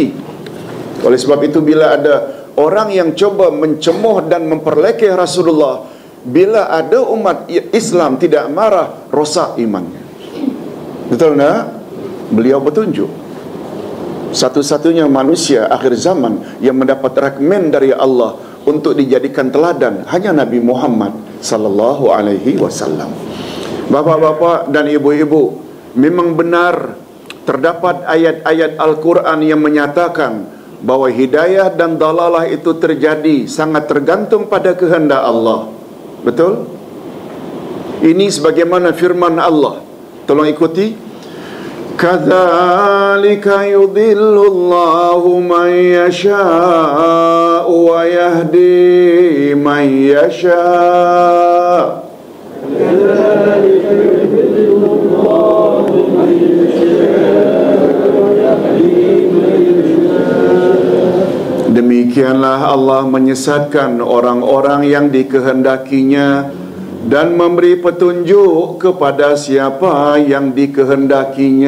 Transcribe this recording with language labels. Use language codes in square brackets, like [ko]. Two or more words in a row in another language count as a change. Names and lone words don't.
[ms] Oleh sebab itu, bila ada orang yang coba mencemoh dan memperlekeh Rasulullah, bila ada umat Islam tidak marah, rosak imannya. Betul tak? Beliau bertunjuk satu-satunya manusia akhir zaman yang mendapat rekomen dari Allah untuk dijadikan teladan, hanya Nabi Muhammad [ar] صلى الله عليه وسلم. [ms] Bapa-bapa dan ibu-ibu, memang benar terdapat ayat-ayat Al-Quran yang menyatakan bahawa hidayah dan dalalah itu terjadi sangat tergantung pada kehendak Allah. Betul? Ini sebagaimana firman Allah. Tolong ikuti. [ar] كذلك يضل الله من يشاء ويهدي من يشاء'. كذلك يضل الله من [ms] Demikianlah Allah menyesatkan orang-orang yang dikehendakinya dan memberi petunjuk kepada siapa yang dikehendakinya.